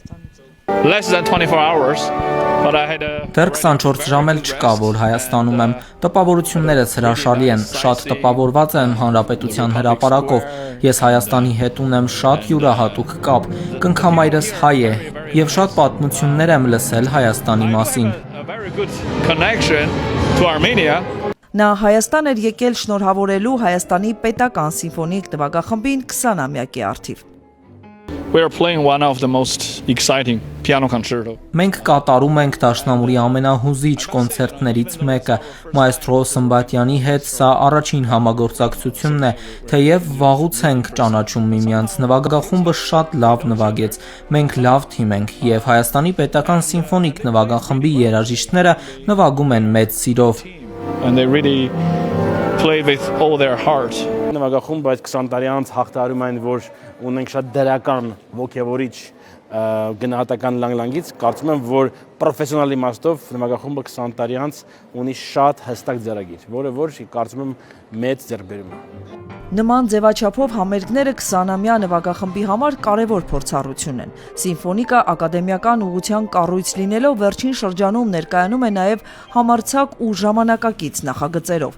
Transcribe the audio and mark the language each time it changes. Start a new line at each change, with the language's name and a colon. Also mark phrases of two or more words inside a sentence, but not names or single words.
Armenian: Դեռ 24 ժամ էլ չկա, որ Հայաստանում եմ։ Տպավորություններս հրաշալի են, շատ տպավորված եմ հանրապետության հրապարակով։ Ես Հայաստանի հետ ունեմ շատ յուրահատուկ կապ։ Կնքամայրս հայ է եւ շատ պատմություններ եմ լսել Հայաստանի մասին։ Նա Հայաստան էր եկել շնորհավորելու Հայաստանի պետական սիմֆոնիկ նվագախմբին 20-ամյակի առթիվ։
English: We are playing one of the most exciting piano concerto.
Armenian: Մենք կատարում ենք դաշնամուրի ամենահուզիչ կոնցերտներից մեկը։ Մայստրո Սմբատյանի հետ սա առաջին համագործակցությունն է, թեև վաղուց ենք ճանաչում միմյանց։ Նվագախումբը շատ լավ նվագեց։ Մենք լավ թիմ ենք եւ Հայաստանի պետական սիմֆոնիկ նվագախմբի երաժիշտները նվագում են մեծ սիրով։
English: And they really play with all their heart.
Armenian: Նվագախումբը այդ 20 տարի անց հաղթահարում են, որ ունենք շատ դրական ոգևորիչ գնահատական լանգից, կարծում եմ, որ պրոֆեսիոնալ իմաստով նվագախումբը 20 տարի անց ունի շատ հստակ ձեռագիր, որը որ կարծում եմ մեծ ձեռքբերում է։ Նման ձևաչափով համերգները 20-ամյա նվագախմբի համար կարևոր փորձառություն են։ Սիմֆոնիկը ակադեմիական ուղղության կառույց լինելով վերջին շրջանում ներկայանում է նաև համարձակ ու ժամանակակից նախագծերով։